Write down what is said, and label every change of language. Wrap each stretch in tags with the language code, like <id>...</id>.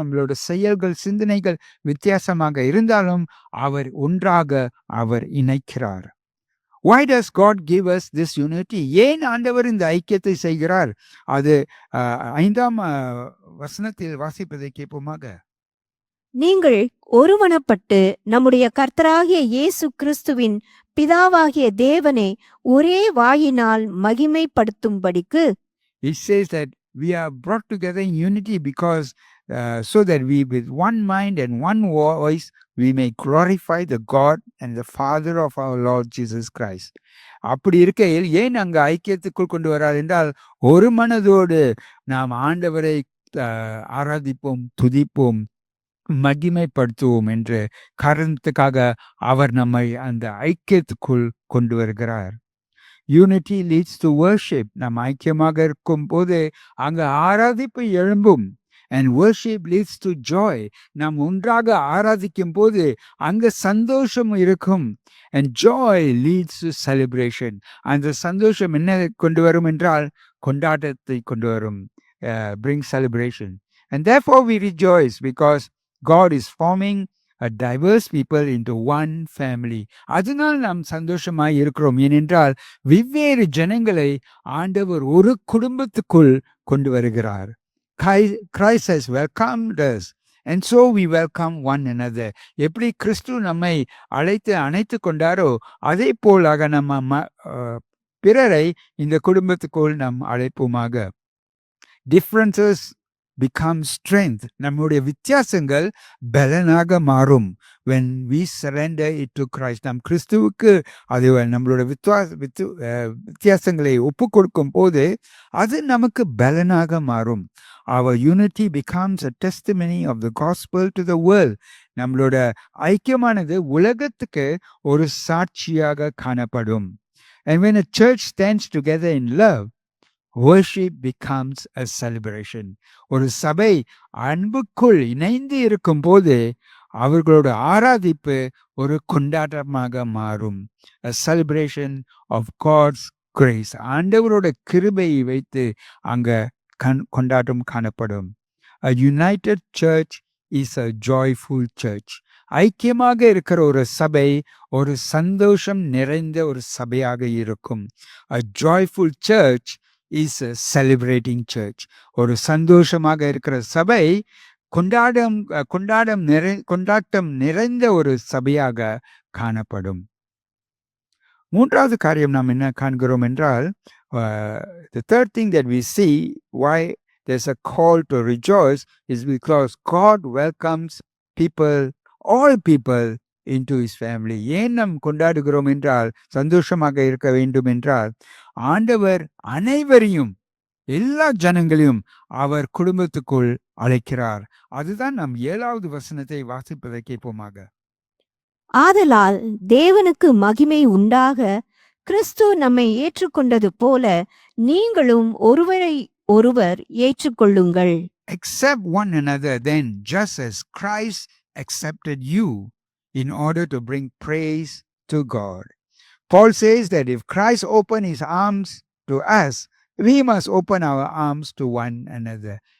<ta>நம்மளோட செயல்கள், சிந்தனைகள் வித்தியாசமாக இருந்தாலும் அவர் ஒன்றாக அவர் இணைக்கிறார்.</ta> <en>Why does God give us this unity?</en> <ta>ஏன் ஆண்டவர் இந்த ஐக்கியத்தை செய்கிறார்? அது 5ஆம் வசனத்தில் வாசிப்பதை கேட்போமாக. நீங்கள் ஒருமனப்பட்டு நம்முடைய கர்த்தராகிய இயேசு கிறிஸ்துவின் பிதாவாகிய தேவனை ஒரே வாயினால் மகிமைப்படுத்தும்படிக்கு.</ta> <en>It says that we are brought together in unity because so that we with one mind and one voice we may glorify the God and the Father of our Lord Jesus Christ.</en> <ta>அப்படி இருக்கையில் ஏன் அங்கு ஐக்கியத்துக்குள் கொண்டு வரார் என்றால், ஒரு மனதோடு நாம் ஆண்டவரை ஆராதிப்போம், துதிப்போம், மகிமைப்படுத்துவோம் என்ற காரணத்துக்காக அவர் நம்மை அந்த ஐக்கியத்துக்குள் கொண்டு வருகிறார்.</ta> <en>Unity leads to worship.</en> <ta>நாம் ஐக்கியமாக இருக்கும் போது அங்கு ஆராதிப்பு எழும்பும்.</ta> <en>And worship leads to joy.</en> <ta>நாம் ஒன்றாக ஆராதிக்கும் போது அங்கு சந்தோஷம் இருக்கும்.</ta> <en>And joy leads to celebration.</en> <ta>அந்த சந்தோஷம் என்ன கொண்டு வரும் என்றால் கொண்டாட்டத்தை கொண்டு வரும்.</ta> <en>Bring celebration. And therefore we rejoice because God is forming a diverse people into one family.</en> <ta>அதனால் நாம் சந்தோஷமாய் இருக்கிறோம். ஏனென்றால் வெவ்வேறு ஜனங்களை ஆண்டவர் ஒரு குடும்பத்துக்குள் கொண்டு வருகிறார்.</ta> <en>Christ has welcomed us and so we welcome one another.</en> <ta>எப்படி கிறிஸ்து நம்மை அழைத்து அணைத்து கொண்டாரோ அதே போலாக நம்ம பிறரை இந்த குடும்பத்துக்குள் நாம் அழைப்போமாக.</ta> <en>Differences become strength.</en> <ta>நம்முடைய வித்தியாசங்கள் பலனாக மாறும்.</ta> <en>When we surrender it to Christ.</en> <ta>நாம் கிறிஸ்துவுக்கு அது நம்மளோட வித்தியாசங்களை ஒப்பு கொடுக்கும் போது அது நமக்கு பலனாக மாறும்.</ta> <en>Our unity becomes a testimony of the gospel to the world.</en> <ta>நம்மளோட ஐக்கியமானது உலகத்துக்கு ஒரு சாட்சியாக காணப்படும்.</ta> <en>And when a church stands together in love, worship becomes a celebration.</en> <ta>ஒரு சபை அன்புக்குள் இணைந்து இருக்கும் போது அவர்களோட ஆராதிப்பு ஒரு கொண்டாட்டமாக மாறும்.</ta> <en>A celebration of God's grace.</en> <ta>ஆண்டவரோட கிருபையை வைத்து அங்க கொண்டாட்டம் காணப்படும்.</ta> <en>A united church is a joyful church.</en> <ta>ஐக்கியமாக இருக்கிற ஒரு சபை ஒரு சந்தோஷம் நிறைந்த ஒரு சபையாக இருக்கும்.</ta> <en>A joyful church is a celebrating church.</en> <ta>ஒரு சந்தோஷமாக இருக்கிற சபை கொண்டாட்டம் நிறைந்த ஒரு சபையாக காணப்படும். மூன்றாவது காரியம் நாம் என்ன காண்கிறோம் என்றால்,</ta> <en>the third thing that we see why there's a call to rejoice is because God welcomes people, all people into his family.</en> <ta>ஏன் நாம் கொண்டாடுகிறோம் என்றால், சந்தோஷமாக இருக்க வேண்டும் என்றால், ஆண்டவர் அனைவரையும் எல்லா ஜனங்களையும் அவர் குடும்பத்துக்குள் அழைக்கிறார். அதுதான் நாம் 7வது வசனத்தை வாசிப்பதை கேட்போமாக. ஆதலால் தேவனுக்கு மகிமை உண்டாக கிறிஸ்து நம்மை ஏற்றுக்கொண்டது போல நீங்களும் ஒருவரை ஒருவர் ஏற்றுக்கொள்ளுங்கள்.</ta> <en>Accept one another then, just as Christ accepted you in order to bring praise to God. Paul says that if Christ opened his arms to us, we must open our arms to one another.</en>